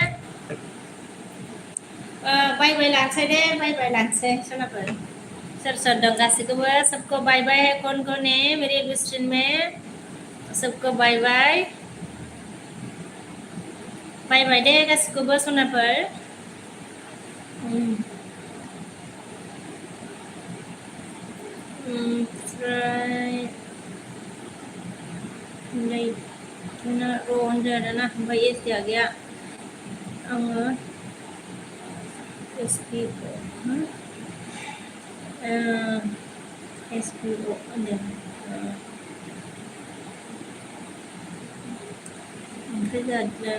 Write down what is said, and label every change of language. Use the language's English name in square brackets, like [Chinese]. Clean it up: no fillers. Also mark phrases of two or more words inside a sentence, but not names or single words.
[Bodo] बाय बाय लानोसै सनाफोर सोर दं गासैखौबो [Hindi] सबको बाय बाय है कौन है मेरे रेस्टुरेंट में सबको बाय [Bodo] बाय दे गासैखौबो सनाफोर ओमफ्राय नै ना र' होनदों आरोना ओमफ्राय एसडिया गैया आङो एसपिअ होनदों ओमफ्राय जोंहा